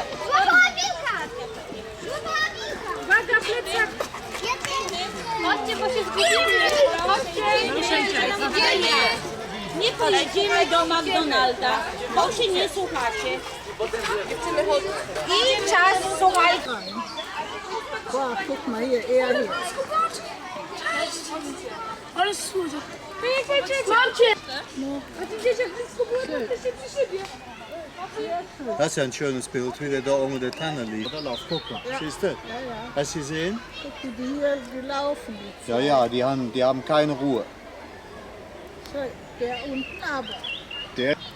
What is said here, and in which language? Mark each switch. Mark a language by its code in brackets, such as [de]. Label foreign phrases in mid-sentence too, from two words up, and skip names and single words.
[pl] Złapała wilka. Złapała wilka. Uwaga, plecak! Chodźcie, bo się zgubimy. Chodźcie, nie pojedziemy do McDonalda, bo się nie słuchacie. I czas, słuchaj. [de] Boah, guck mal hier, eher hier. [pl] Ale słodziak. Mam cię! No. A ty dzieciak blisko było, to się przy szybie. [de] Das ist ja ein schönes Bild, wie der da unter der Tanne liegt. Guck mal, siehst du? Hast du gesehen? Guck, wie die hier gelaufen ist. Ja, ja, die haben keine Ruhe. So, der unten aber. Der